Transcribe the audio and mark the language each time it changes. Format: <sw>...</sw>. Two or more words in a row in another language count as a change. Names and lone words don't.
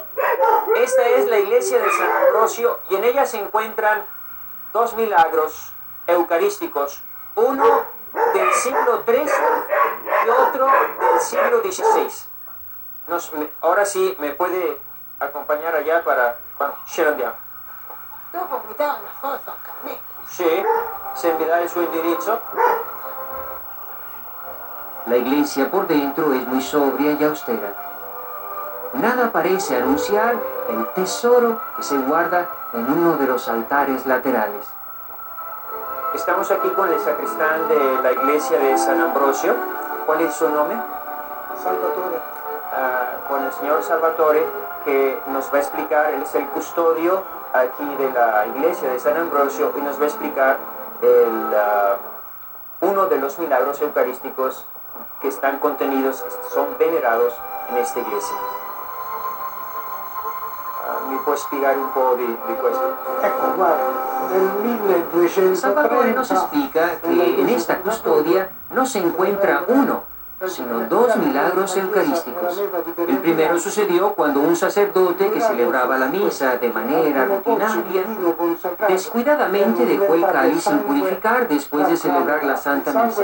<es>Esta es la iglesia de San Ambrosio y en ella se encuentran dos milagros eucarísticos, uno del siglo XIII y otro del siglo XVI. Ahora sí me puede acompañar allá para Scerandiamo.</es> <it>Dopo mi dà una foto anche a me.</it> <es>Sí, se me da el su indirizzo. La iglesia por dentro es muy sobria y austera. Nada parece anunciar el tesoro que se guarda en uno de los altares laterales. Estamos aquí con el sacristán de la iglesia de San Ambrosio. ¿Cuál es su nombre? Salvatore. Con el señor Salvatore, que nos va a explicar, él es el custodio aquí de la iglesia de San Ambrosio y nos va a explicar uno de los milagros eucarísticos que están contenidos, que son venerados en esta iglesia.</es> <it>Mi può spiegare un po' di questo? Ecco, guarda, nel 1230...</it> <es>Salvatore nos explica que en esta custodia no se encuentra uno, sino dos milagros eucarísticos. El primero sucedió cuando un sacerdote que celebraba la misa de manera rutinaria descuidadamente dejó el cáliz sin purificar después de celebrar la Santa Misa.</es>